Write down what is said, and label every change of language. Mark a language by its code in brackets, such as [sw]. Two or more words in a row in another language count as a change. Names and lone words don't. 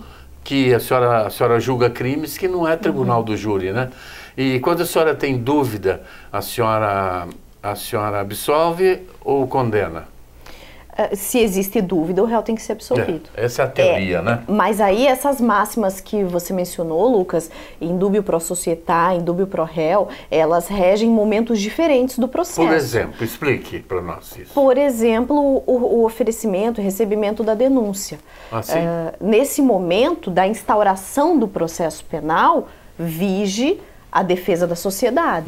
[pt] Que a senhora julga crimes que não é Tribunal do Júri, né? E quando a senhora tem dúvida, a senhora absolve ou condena? Se existe dúvida, o réu tem que ser absolvido. Essa é a teoria, né? Mas aí essas máximas que você mencionou, Lucas, [la] in dubio pro società, in dubio pro réu, [pt] elas regem momentos diferentes do processo. Por exemplo, explique para nós isso. Por exemplo, o oferecimento, o recebimento da denúncia. Assim? Nesse momento da instauração do processo penal, vige a defesa da sociedade.